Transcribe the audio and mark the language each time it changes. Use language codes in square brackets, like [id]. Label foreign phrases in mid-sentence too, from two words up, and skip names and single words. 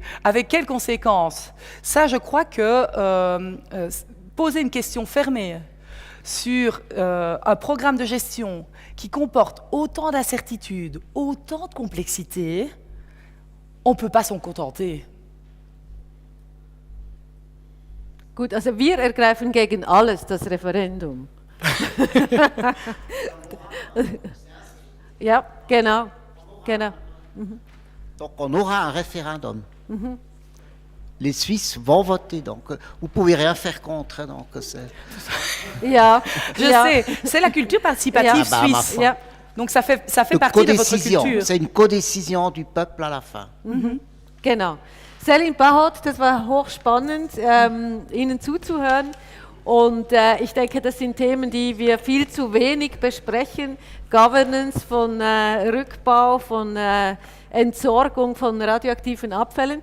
[fr] Avec quelles conséquences? Ça, je crois que poser une question fermée sur un programme de gestion qui comporte autant d'incertitudes, autant de complexité, on ne peut pas s'en contenter. [de] Gut, also wir ergreifen gegen alles das Referendum. Ja, genau. [fr] Donc on aura un référendum. Les Suisses vont voter, donc vous pouvez rien faire contre. Donc [de] Ja, [fr] je sais, c'est la culture participative suisse. [de] Ja. [fr] Donc ça fait partie de votre culture. C'est une codécision du peuple à la fin. [de] Genau. Céline Pahot, das war hochspannend, Ihnen zuzuhören. Und ich denke, das sind Themen, die wir viel zu wenig besprechen. Governance von Rückbau, von Entsorgung von radioaktiven Abfällen.